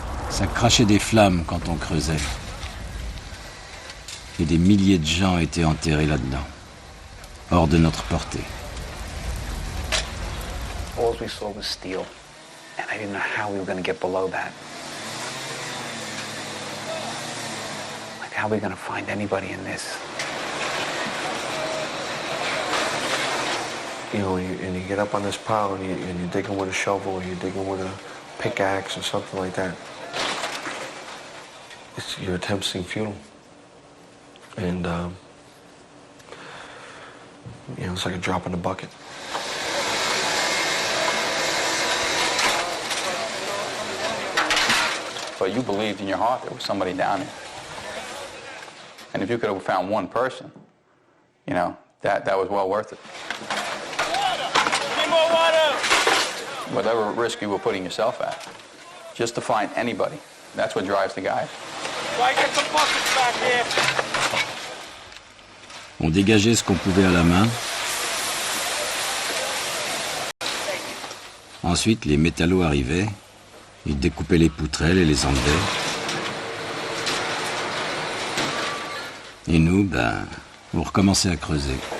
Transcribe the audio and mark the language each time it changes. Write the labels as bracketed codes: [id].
[fr] Ça crachait des flammes quand on creusait. Et des milliers de gens étaient enterrés là-dedans, hors de notre portée. [en] All we saw was steel, and I didn't know how we were going to get below that. Like, how are we going to find anybody in this? You know, and you get up on this pile and you're digging with a shovel or you're digging with a pickaxe or something like that. Your attempts seem futile. And, you know, it's like a drop in the bucket. But you believed in your heart there was somebody down there. And if you could have found one person, you know, that was well worth it. Need more water! Whatever risk you were putting yourself at, just to find anybody, that's what drives the guys. Try to get some buckets back here. [fr] On dégageait ce qu'on pouvait à la main. Ensuite, les métallos arrivaient. Ils découpaient les poutrelles et les enlevaient. Et nous, on recommençait à creuser.